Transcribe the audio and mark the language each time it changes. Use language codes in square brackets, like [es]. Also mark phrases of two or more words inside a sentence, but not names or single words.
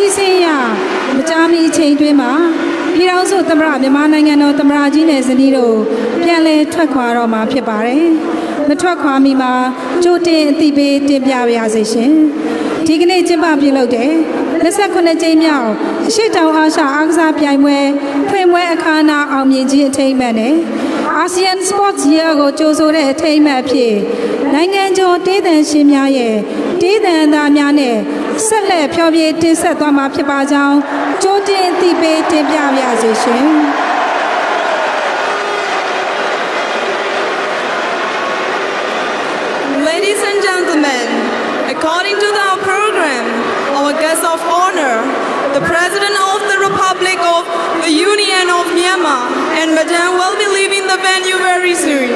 [my] See, machami chain to ပြည်ထောင်စုသမ္မတမြန်မာနိုင်ငံတော်သမ္မတကြီးနဲ့ဇနီးတို့ပြန်လည်ထွက်ခွာတော့မှာဖြစ်ပါတယ်။မ ထွက်ခွာမီမှာကြိုတင်အသိပေးတင်ပြပါရစေရှင်။ဒီကနေ့ကျင်းပပြုလုပ်တဲ့29ကြိမ်မြောက်အရှေ့တောင်အာရှအားကစားပြိုင်ပွဲဖွင့်ပွဲအခမ်းအနားအောင်မြင်ခြင်းအထိမ်းအမှတ်နဲ့ ASEAN Sports Year ကိုကြိုဆိုတဲ့အထိမ်းအမှတ်ဖြစ်နိုင်ငံကျော်တေးသံရှင်များရဲ့တေးသံသားများနဲ့ဆက်လက်ဖျော်ဖြေတင်ဆက်သွားမှာဖြစ်ပါကြောင်းကြိုတင်အသိပေးတင်ပြပါရစေရှင်။ [en] Ladies and gentlemen, according to our program, our guest of honor, the President of the Republic of the Union of Myanmar and Madam will be leaving the venue very soon.